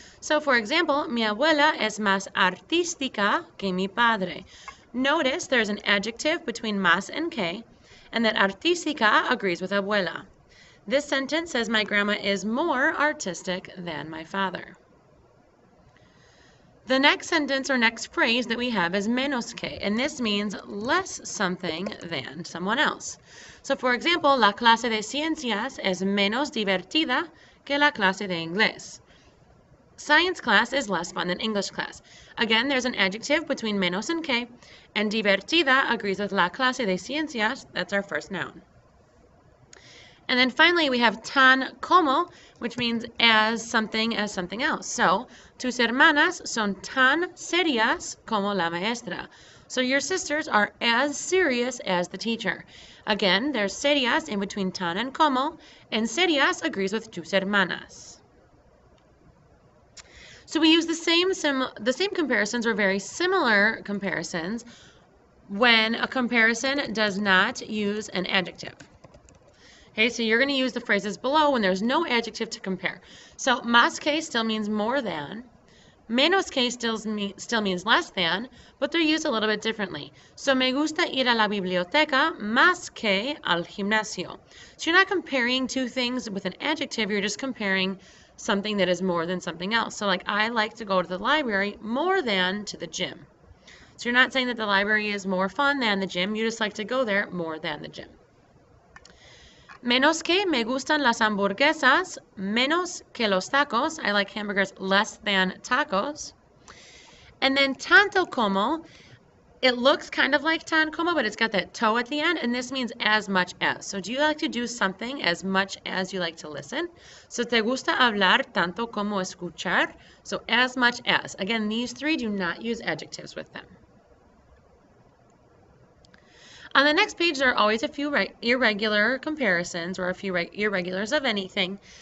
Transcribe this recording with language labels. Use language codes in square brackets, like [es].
[en] So for example, [es] mi abuela es más artística que mi padre. [en] Notice there's an adjective between más and que, and that artística agrees with abuela. This sentence says my grandma is more artistic than my father. The next sentence or next phrase that we have is menos que, and this means less something than someone else. So for example, [es] la clase de ciencias es menos divertida que la clase de inglés. [en] Science class is less fun than English class. Again, there's an adjective between menos and que, and divertida agrees with la clase de ciencias, that's our first noun. And then finally, we have tan como, which means as something else. [es] So, tus hermanas son tan serias como la maestra. [en] So your sisters are as serious as the teacher. Again, there's serias in between tan and como, and serias agrees with tus hermanas. So we use the same comparisons or very similar comparisons when a comparison does not use an adjective. Okay, so you're going to use the phrases below when there's no adjective to compare. So, más que still means more than. Menos que still means less than, but they're used a little bit differently. [es] So, me gusta ir a la biblioteca más que al gimnasio. [en] So, you're not comparing two things with an adjective, you're just comparing something that is more than something else. So, like, I like to go to the library more than to the gym. So, you're not saying that the library is more fun than the gym, you just like to go there more than the gym. [es] Menos que me gustan las hamburguesas, menos que los tacos. [en] I like hamburgers less than tacos. And then tanto como, it looks kind of like tan como, but it's got that to at the end, and this means as much as. So do you like to do something as much as you like to listen? [es] So te gusta hablar tanto como escuchar. [en] So as much as. Again, these three do not use adjectives with them. On the next page, there are always a few irregular comparisons or a few irregulars of anything.